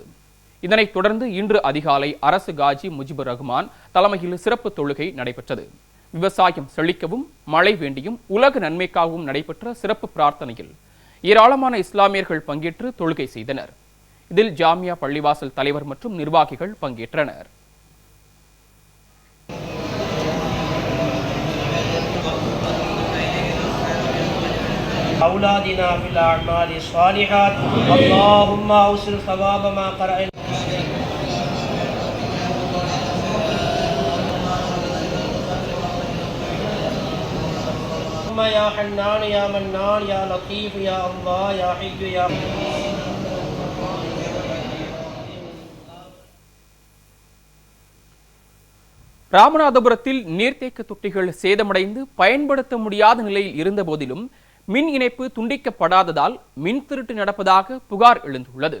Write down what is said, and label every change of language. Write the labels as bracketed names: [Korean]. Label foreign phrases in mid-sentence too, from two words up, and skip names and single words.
[Tamil] இதனைத் தொடர்ந்து இன்று அதிகாலை அரசு காஜி முஜிபுர் ரஹ்மான் தலைமையில் சிறப்பு தொழுகை நடைபெற்றது. விவசாயம் செழிக்கவும் மழை வேண்டியும் உலக நன்மைக்காகவும் நடைபெற்ற சிறப்பு பிரார்த்தனையில் ஏராளமான இஸ்லாமியர்கள் பங்கேற்று தொழுகை செய்தனர். இதில் ஜாமியா பள்ளிவாசல் தலைவர் மற்றும் நிர்வாகிகள் பங்கேற்றனர். [Arabic] أولادنا في الأعمال الصالحات اللهم أوصل ثواب ما قرأنا يا حنان يا منان يا لطيف يا الله يا حي يا [Tamil] ராமநாதபுரத்தில் நீர்த்தேக்க தொட்டிகள் சேதமடைந்து பயன்படுத்த முடியாத நிலையில் இருந்த போதிலும் மின் இணைப்பு துண்டிக்கப்படாததால் மின் திருட்டு நடப்பதாக புகார் எழுந்துள்ளது.